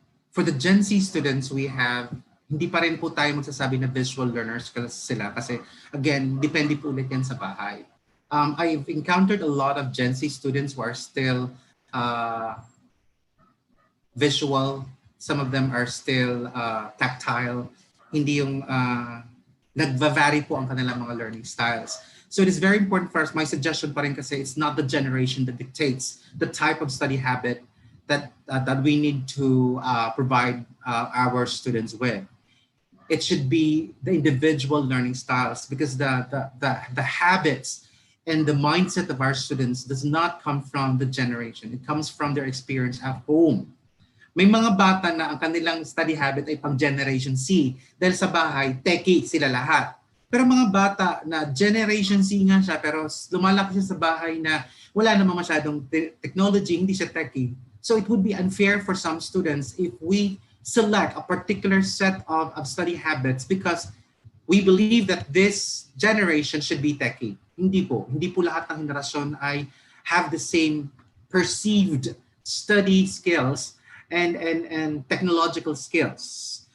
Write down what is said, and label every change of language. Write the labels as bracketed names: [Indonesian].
[English] For the Gen Z students, we have [Filipino] hindi pa rin po tayo magsasabi na visual learners sila kasi again, depende po ulit yan sa bahay. [English] I've encountered a lot of Gen Z students who are still uh, visual. Some of them are still tactile. [Filipino] Hindi yung nagva-vary po ang kanilang mga learning styles. [English] So it is very important for us. My suggestion [Filipino] pa rin kasi [English] it's not the generation that dictates the type of study habit that we need to provide our students with. It should be the individual learning styles because the habits and the mindset of our students does not come from the generation. It comes from their experience at home. [Filipino] May mga bata na ang kanilang study habit ay pang Generation C dahil sa bahay, techie sila lahat. Pero mga bata na Generation C nga siya pero lumalaki siya sa bahay na wala namang masyadong technology, hindi siya techie. [English] So it would be unfair for some students if we select a particular set of study habits because we believe that this generation should be techie. [Filipino] Hindi po. Hindi po lahat ng henerasyon ay [English] have the same perceived study skills and technological skills.